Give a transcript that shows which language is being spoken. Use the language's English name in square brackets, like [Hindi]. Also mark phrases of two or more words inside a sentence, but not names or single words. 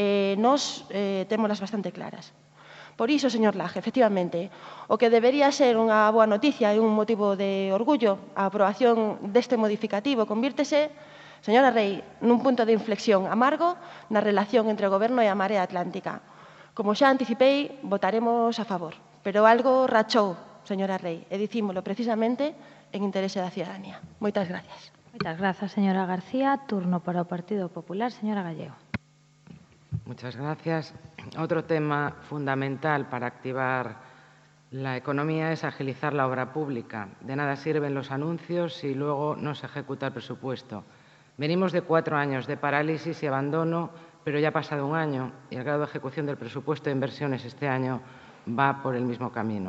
[Galician] Nós témolas bastante claras. Por iso, señor Laje, efectivamente, o que debería ser unha boa noticia e un motivo de orgullo, a aprobación deste modificativo convírtese, señora Rei, nun punto de inflexión amargo na relación entre o Goberno e a Marea Atlántica. Como xa anticipei, votaremos a favor, pero algo rachou, señora Rei, e dicímolo precisamente en interese da ciudadanía. Moitas gracias. Moitas grazas, señora García. Turno para o Partido Popular, señora Gallego. [Spanish] Muchas gracias. Otro tema fundamental para activar la economía es agilizar la obra pública. De nada sirven los anuncios si luego no se ejecuta el presupuesto. Venimos de 4 años de parálisis y abandono, pero ya ha pasado un año y el grado de ejecución del presupuesto de inversiones este año va por el mismo camino.